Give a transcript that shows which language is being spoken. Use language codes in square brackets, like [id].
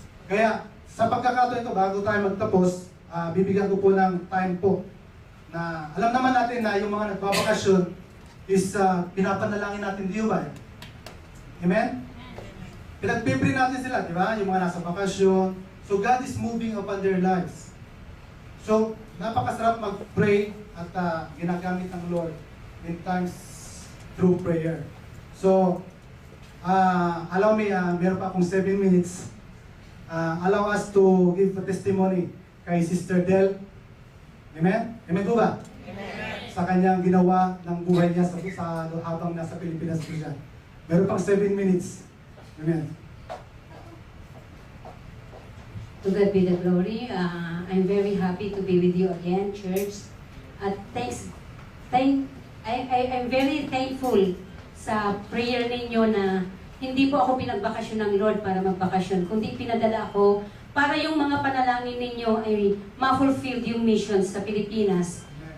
[tl] Kaya sa pagkakataon ito, bago tayo magtapos, bibigyan ko po ng time po na alam naman natin na yung mga nagbabakasyon is pinapanalangin natin, di ba? Amen? Pinagpipre natin sila, di ba? Yung mga nasa bakasyon. [en] So God is moving upon their lives. So, [tl] napakasarap mag-pray at ginagamit ng [en] Lord in times through prayer. So, allow me, [tl] meron pa akong [en] 7 minutes. Allow us to give a testimony kay Sister Del. Amen? [tl] Amen po ba? [en] Amen. [tl] Sa kanyang ginawa ng buhay niya habang nasa Pilipinas po siya. Meron pang 7 minutes. Amen. [en] To God be the glory. I'm very happy to be with you again, church. [tl] At [en] I'm very thankful [tl] sa prayer ninyo na hindi po ako pinagbakasyon ng Lord para magbakasyon, kundi pinadala ako para yung mga panalangin ninyo ay ma-fulfill yung mission sa Pilipinas.